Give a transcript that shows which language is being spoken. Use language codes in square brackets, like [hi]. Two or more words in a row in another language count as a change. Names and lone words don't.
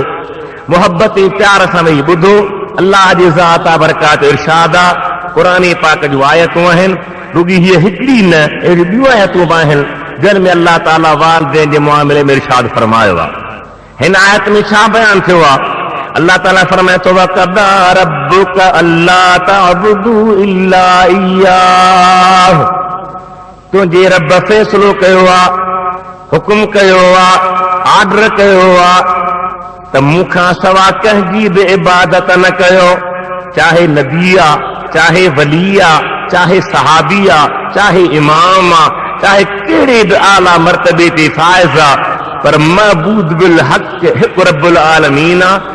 [sd] मोहबत ऐं प्यार सां वेही ॿुधो। अल्लाह जी ज़ात बरकात इरशाद आहे। क़ुरान पाक जूं आयतूं आहिनि, रुॻी हीअ हिकिड़ी न, अहिड़ियूं ॿियूं आयतूं बि आहिनि जिन में अल्लाह ताला वालदेन जे मुआमिले में इरशाद फरमायो आहे। हिन आयत में छा बयान थियो आहे? अल्लाह ताला फरमाए थो, [ar] وقضى ربك ألا تعبدوا إلا إياه. [sd] तुंहिंजे रब फ़ैसिलो कयो आहे, हुकुम कयो आहे, आर्डर कयो आहे त मूंखां सवाइ कंहिंजी बि इबादत न कयो, चाहे नबी आहे, चाहे वली आहे, चाहे सहाबी आहे, चाहे इमाम आहे, चाहे कहिड़े बि आला मर्तबे ते फाइज़ आहे, पर [ar] معبود بالحق [sd] हिकु [ar] رب العالمين [sd] आहे।